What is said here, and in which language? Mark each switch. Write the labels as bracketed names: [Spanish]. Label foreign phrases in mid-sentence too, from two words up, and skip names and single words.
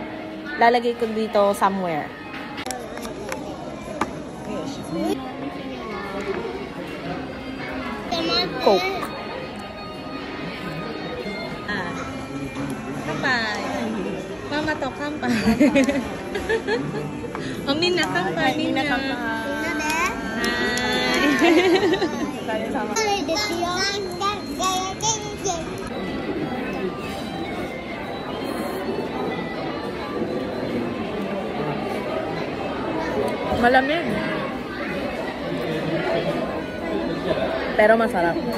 [Filipino] Lalagay ko dito somewhere. Coke. Kampai. [Japanese] Mama to kampai. Oh, Mina kampai. Mina kampai. [Filipino] Malamig. Pero masarap.